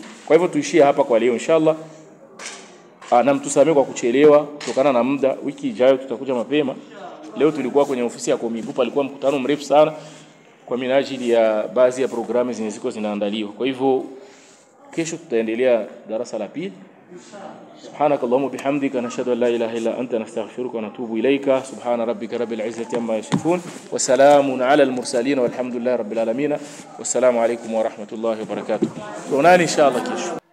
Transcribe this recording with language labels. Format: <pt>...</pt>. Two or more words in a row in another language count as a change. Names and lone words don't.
<sw>Kwa hivyo tuishie hapa kwa leo inshallah. Na mtusamee kwa kuchelewa kutokana na muda. Wiki ijayo tutakuja mapema. Leo tulikuwa kwenye ofisi ya Komibu, palikuwa mkutano mrefu sana kwa minajili ya baadhi ya programu zinazokuwa zinaandaliwa. Kwa hivyo kesho tutaendelea darasa la pili.</sw> <ar>سبحانك اللهم وبحمدك نشهد ان لا اله الا انت نستغفرك ونتوب اليك. سبحان ربك رب العزه عما يصفون وسلام على المرسلين والحمد لله رب العالمين والسلام عليكم ورحمه الله وبركاته. ونان ان شاء الله كيش</ar>